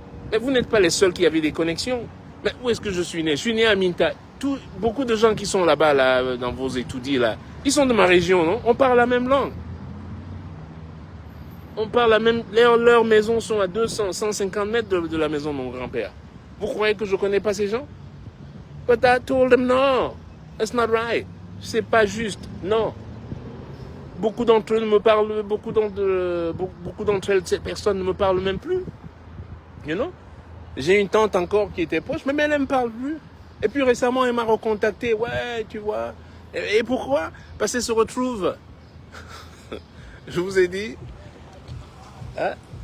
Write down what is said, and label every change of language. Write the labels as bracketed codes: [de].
[fr] Mais vous n'êtes pas les seuls qui avaient des connexions. Mais où est-ce que je suis né? Je suis né à Minta. Beaucoup de gens qui sont là-bas, là, dans vos étudiés, là, ils sont de ma région, non? On parle la même langue. On parle la même... Leurs maisons sont à 200, 150 mètres de la maison de mon grand-père. Vous croyez que je ne connais pas ces gens? [en] But I told them, no, that's not right. [fr] C'est pas juste, non. Beaucoup d'entre eux me parlent, beaucoup d'entre elles, ces personnes ne me parlent même plus. [en] You know? [fr] J'ai une tante encore qui était proche, mais elle ne me parle plus. Et puis récemment, elle m'a recontacté. Ouais, tu vois. Et pourquoi? Parce qu'elle se retrouve. Je vous ai dit. Hein?